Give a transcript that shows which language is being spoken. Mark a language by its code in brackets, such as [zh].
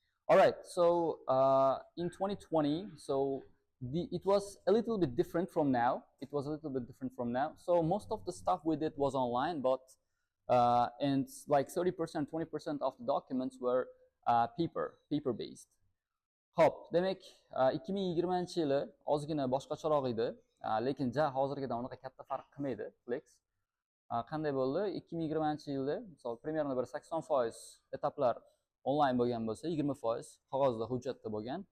[en] All right, so in 2020, so it was a little bit different from now. So most of the stuff we did was online, but and like 30%, 20% of the documents were paper based. [uz] Hop, demak 2020-yili ozgina boshqacharoq edi, lekin hozirgidan unaqa katta farq qilmaydi Flex. Qanday bo'ldi? 2020-yilda misol примерно bir 80% etaplar onlayn bo'lgan bo'lsa, 20% qog'ozda hujjatda bo'lgan.